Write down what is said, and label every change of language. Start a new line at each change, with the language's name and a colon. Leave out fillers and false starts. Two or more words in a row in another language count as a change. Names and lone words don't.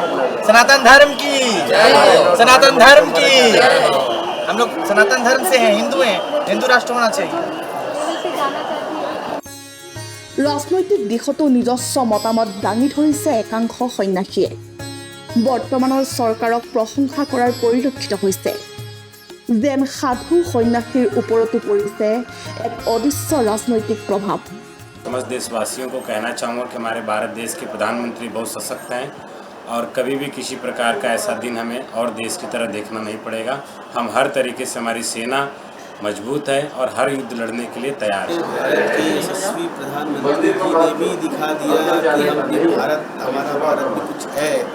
Hindi: सनातन धर्म की, सनातन धर्म की, हम लोग सनातन धर्म से हैं, हिंदू हैं, हिंदू राष्ट्र होना चाहिए।
Assamese: ৰাজনৈতিক দিশতো নিজস্ব মতামত দাঙি ধৰিছে একাংশ সন্ন্যাসীয়ে। বৰ্তমানৰ চৰকাৰক প্ৰশংসা কৰাৰ পৰিলক্ষিত হৈছে। যেন সাধু সন্ন্যাসীৰ ওপৰতো পৰিছে এক অদৃশ্য ৰাজনৈতিক প্ৰভাৱ।
Hindi: समस्त देशवासियों को कहना चाहूँगा कि हमारे भारत देश के प्रधानमंत्री बहुत सशक्त हैं और कभी भी किसी प्रकार का ऐसा दिन हमें और देश की तरह देखना नहीं पड़ेगा। हम हर तरीके से, हमारी सेना मजबूत है और हर युद्ध लड़ने के लिए तैयार है। भारत के यशस्वी प्रधानमंत्री जी ने भी दिखा दिया कि हमारा भारत में कुछ है।